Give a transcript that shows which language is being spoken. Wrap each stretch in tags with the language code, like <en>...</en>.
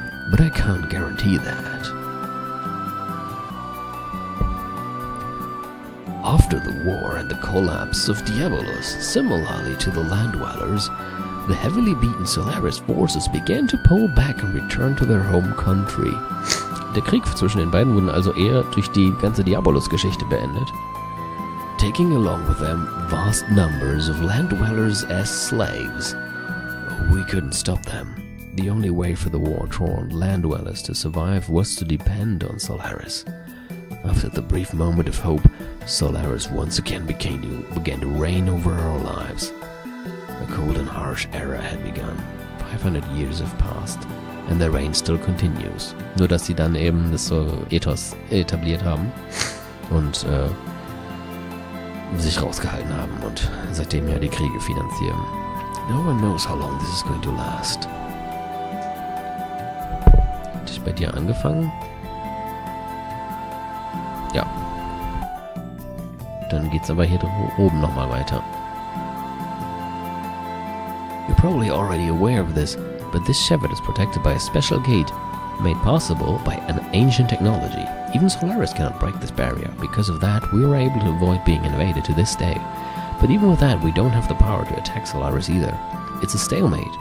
<en>But I can't guarantee that. After the war and the collapse of Diabolos, similarly to the land dwellers, the heavily beaten Solaris forces began to pull back and return to their home country.</en> <de>Der Krieg zwischen den beiden wurde also eher durch die ganze Diabolos-Geschichte beendet.</de> <en>taking along with them vast numbers of land dwellers as slaves. We couldn't stop them. The only way for the war-torn land dwellers to survive was to depend on Solaris. After the brief moment of hope, Solaris once again began to reign over our lives. A cold and harsh era had begun. 500 years have passed. And their reign still continues.</en> <de>Nur, dass sie dann eben das Ethos etabliert haben und sich rausgehalten haben und seitdem ja die Kriege finanzieren.</de> <en>No one knows how long this is going to last.</en> <de>Hatte ich bei dir angefangen? Ja. Dann geht's aber hier oben nochmal weiter.</de> <en>You're probably already aware of this, but this Shevat is protected by a special gate made possible by an ancient technology. Even Solaris cannot break this barrier. Because of that, we were able to avoid being invaded to this day. But even with that, we don't have the power to attack Solaris either. It's a stalemate.</en>